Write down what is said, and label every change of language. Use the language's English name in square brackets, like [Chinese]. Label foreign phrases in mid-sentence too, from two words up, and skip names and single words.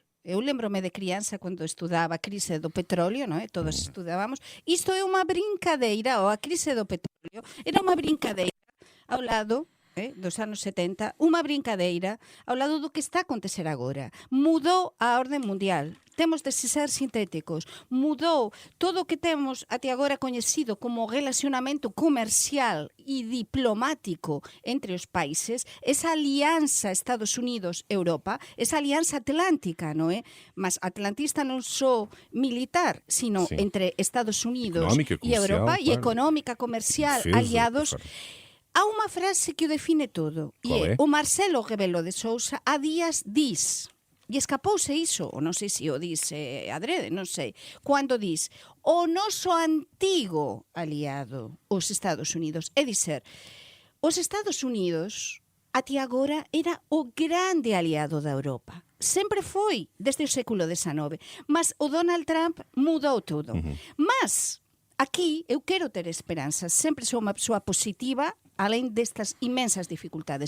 [Portuguese] Eu lembro-me de criança, quando estudava a crise do petróleo, não é? Todos estudávamos. Isto é uma brincadeira, ou a crise do petróleo era uma brincadeira ao lado dos anos 70, [Galician] unha brincadeira [Portuguese] ao lado do que está a acontecer agora. [Galician] Mudou a orde mundial. Temos de ser sintéticos. Mudou todo o que temos até agora coñecido como relacionamento comercial e diplomático entre os países, esa alianza Estados Unidos-Europa, esa alianza atlántica, non é? Mas atlantista non só militar, sino entre Estados Unidos e Europa, e económica, comercial, Defesa, aliados. Há unha frase que o define todo, e é o Marcelo Rebelo de Sousa há días diz, e escapouse iso, ou non sei se o dice adrede, non sei, cando diz o noso antigo aliado, [Portuguese] os Estados Unidos, é dizer, os Estados Unidos até agora era o grande aliado da Europa. Sempre foi, desde o século XIX, mas o Donald Trump mudou tudo. [Galician] Mas aquí eu quero ter esperanza, sempre sou unha persoa positiva, além destas imensas dificultades.